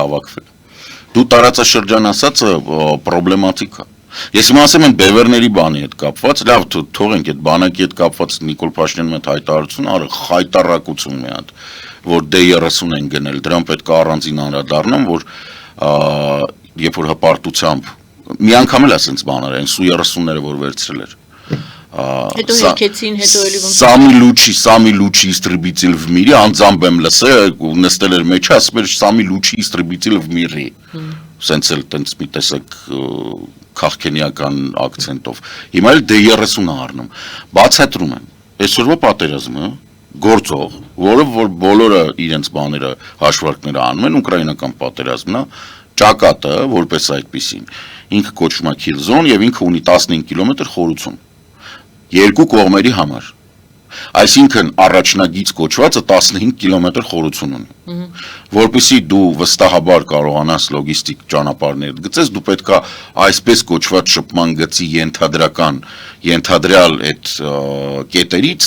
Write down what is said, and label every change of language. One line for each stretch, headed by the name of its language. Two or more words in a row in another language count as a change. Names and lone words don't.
Armenian: հավաքվել։ Դու տարածաշրջան ասածը պրոբլեմատիկ է։ Ես հիմա ասեմ են բևերների բանի հետ կապված, լավ թողենք այդ բանակի հետ կապված Նիկոլ Փաշինյանի հետ հայտարարություն արել, խայտարակություն մի հատ, որ D30 են գնել, դրան պետք է առանձին անդրադառնամ, որ երբ որ հպարտությամբ մի անգամ էլ ասենց բաներ են, Su-30-ները որ վերցրել էր։ Հետո եկեցին, հետո էլի ոնց
Russian: Сами лучшие истребители в мире,
Armenian: անձամբ եմ լսել, նստել էր մեջը, ասում էր
Russian: Сами лучшие истребители в мире։
Armenian: Սենց էլ տենց մի տեսակ քաղաքենիական ակցենտով։ Հիմա էլ D30-ը առնում։ Բացատրում եմ։ Այսօրվա պատերազմը գործող, որը որ բոլորը իրենց բաները հաշվարկները անում են, ուկրաինական պատերազմն է, ճակատը որպես այդպեսին։ Ինքը կոչվում է
English: kill zone
Armenian: եւ ինքը ունի 15 կիլոմետր խորություն։ Երկու կողմերի համար։ Այսինքն առաջնագիծ կոչվածը 15 կիլոմետր խորություն ունի։ Որպեսզի դու վստահաբար կարողանաս լոգիստիկ ճանապարհներ գծես, դու պետքա այսպես կոչված շփման գծի ենթադրյալ այդ կետերից